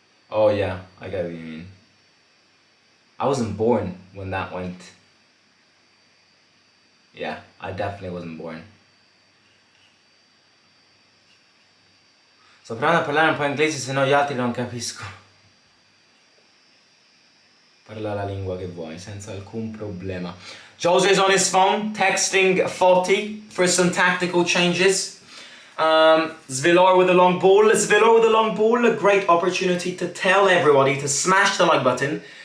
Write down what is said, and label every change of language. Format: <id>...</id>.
<en>Oh yeah, I get what you mean. I wasn't born when that went. Yeah, I definitely wasn't born.</en> <it>Sto provando a parlare un po' inglese, se no gli altri non capisco. Parla la lingua che vuoi, senza alcun problema.</it> <en>Jose's on his phone, texting Foti for some tactical changes. Zvilor with a long ball. Zvilor with a long ball, a great opportunity to tell everybody to smash the like button.</en>